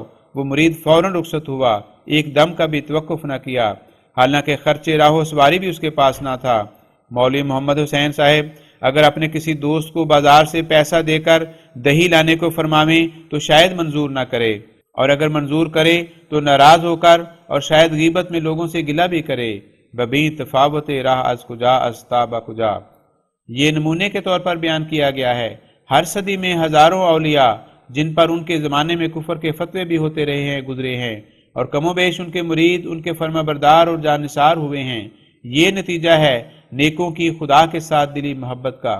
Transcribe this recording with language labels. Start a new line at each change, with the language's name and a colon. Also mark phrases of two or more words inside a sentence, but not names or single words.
Urdu: وہ مرید فوراً رخصت ہوا، ایک دم کا بھی توقف نہ کیا، حالانکہ خرچ راہ و سواری بھی اس کے پاس نہ تھا۔ مولوی محمد حسین صاحب اگر اپنے کسی دوست کو بازار سے پیسہ دے کر دہی لانے کو فرماویں تو شاید منظور نہ کرے، اور اگر منظور کرے تو ناراض ہو کر اور شاید غیبت میں لوگوں سے گلہ بھی کرے۔
Persian: ببین تفاوت راہ از کجا از تابا کجا،
Urdu: یہ نمونے کے طور پر بیان کیا گیا ہے۔ ہر صدی میں ہزاروں اولیاء جن پر ان کے زمانے میں کفر کے فتوے بھی ہوتے رہے ہیں گزرے ہیں، اور کم و بیش ان کے مرید ان کے فرما بردار اور جانثار ہوئے ہیں۔ یہ نتیجہ ہے نیکوں کی خدا کے ساتھ دلی محبت کا۔